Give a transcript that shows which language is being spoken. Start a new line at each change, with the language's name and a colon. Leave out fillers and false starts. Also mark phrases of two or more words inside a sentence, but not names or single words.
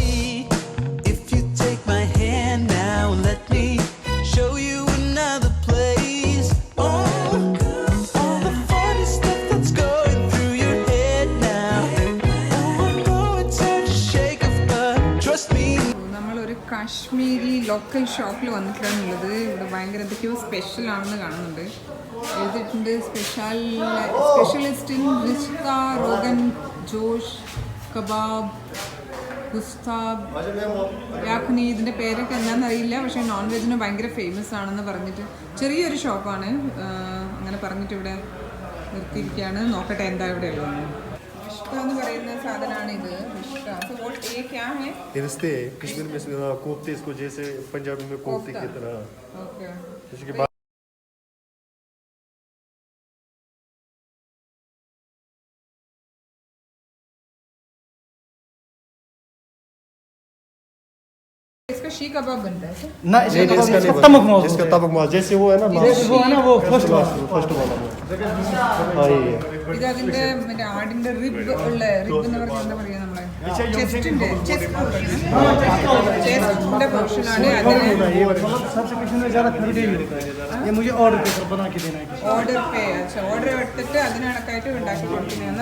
English: If you take my hand now, let me show you another place. Oh, all the funny stuff that's going through your head now. Oh, I know it's hard to shake off, but trust me.
Malayalam: നമ്മളൊരു കാശ്മീരി ലോക്കൽ ഷോപ്പിൽ വന്നിട്ടാണുള്ളത്. ഇവിടെ ഭയങ്കര എന്തൊക്കെയോ സ്പെഷ്യൽ ആണെന്ന് കാണുന്നുണ്ട്. എഴുതിയിട്ടുണ്ട്
English: specialist in
Malayalam: റിഷ്ത റോഗൻ ജോഷ് കബാബ് ഗുസ്താബ് യാഖ്നി. ഇതിൻ്റെ പേരൊക്കെ എന്താണെന്ന് അറിയില്ല, പക്ഷേ
English: non veg
Malayalam: ഭയങ്കര ഫേമസ് ആണെന്ന് പറഞ്ഞിട്ട് ചെറിയൊരു ഷോപ്പാണ്. അങ്ങനെ പറഞ്ഞിട്ട് ഇവിടെ നിർത്തിയിരിക്കുകയാണ്. നോക്കട്ടെ എന്താ ഇവിടെ ഉള്ളത്. റിഷ്ത എന്ന് പറയുന്ന സാധനമാണ് ഇത്.
Hindi: റിഷ്ത ये क्या है? रिश्ते कश्मीर में कोफ्ते, इसको जैसे पंजाबी में कोफ्ते की तरह। ओके इसके बाद इसका शी कबाब बनता है क्या? ना नहीं, नहीं, इसका नहीं तमक बनता। मौज इसका तबक माल जैसे वो है ना वो है ना वो फर्स्ट वाला फर्स्ट वाला हाँ ये है।
Malayalam: ഇത് അതിന്റെ മറ്റേ ആടിന്റെ റിബ് ഉള്ള റിബ് എന്ന് പറഞ്ഞാൽ എന്താ പറയാ നമ്മളെ ചെസ്റ്റിന്റെ ചെസ്റ്റിന്റെ പോർഷനാണ് അതിന് ഓർഡർ പേ ഓർഡർ എടുത്തിട്ട് അതിന് കണക്കായിട്ട് ഉണ്ടാക്കി കൊടുക്കുന്നതാണ്.